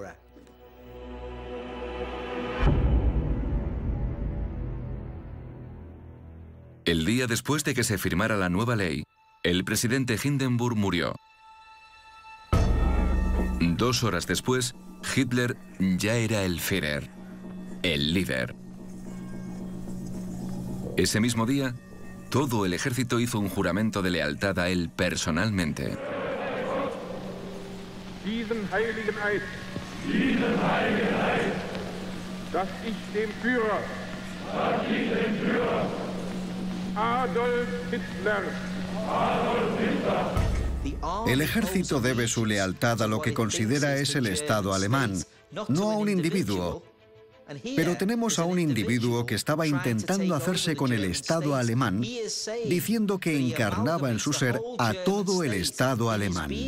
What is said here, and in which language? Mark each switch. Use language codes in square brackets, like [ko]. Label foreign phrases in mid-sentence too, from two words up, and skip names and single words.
[es] El día después de que se firmara la nueva ley, el presidente Hindenburg murió. 2 horas después, Hitler ya era el Führer, el líder. Ese mismo día, todo el ejército hizo un juramento de lealtad a él personalmente. [de] Diesen heiligen Eid, dass ich dem Führer, Adolf Hitler, [es] El ejército debe su lealtad a lo que considera es el Estado alemán, no a un individuo. Pero tenemos a un individuo que estaba intentando hacerse con el Estado alemán, diciendo que encarnaba en su ser a todo el Estado alemán.